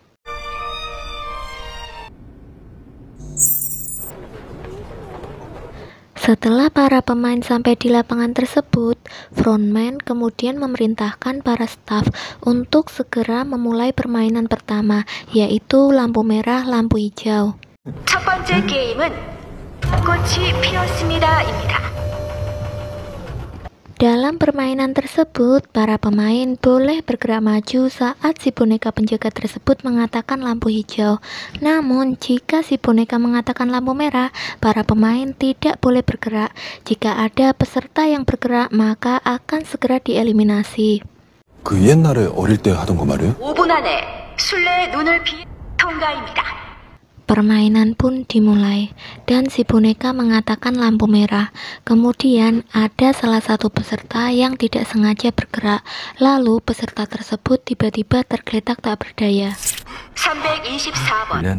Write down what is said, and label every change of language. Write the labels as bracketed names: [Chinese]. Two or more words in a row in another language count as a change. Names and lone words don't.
[Indonesian] Setelah para pemain sampai di lapangan tersebut, frontman kemudian memerintahkan para staf untuk segera memulai permainan pertama, yaitu lampu merah, lampu hijau. [Korean] 첫 번째 게임은 꽃이 피었습니다입니다. [Indonesian] Dalam permainan tersebut, para pemain boleh bergerak maju saat si boneka penjaga tersebut mengatakan lampu hijau. Namun, jika si boneka mengatakan lampu merah, para pemain tidak boleh bergerak. Jika ada peserta yang bergerak, maka akan segera dieliminasi. [Korean] 그 옛날에 어릴 때 하던 거 말이에요? 5분 안에 술래의 눈을 피 통과입니다. [Indonesian] Permainan pun dimulai, dan si boneka mengatakan lampu merah. Kemudian ada salah satu peserta yang tidak sengaja bergerak. Lalu peserta tersebut tiba-tiba tergeletak tak berdaya. [Korean] 324번.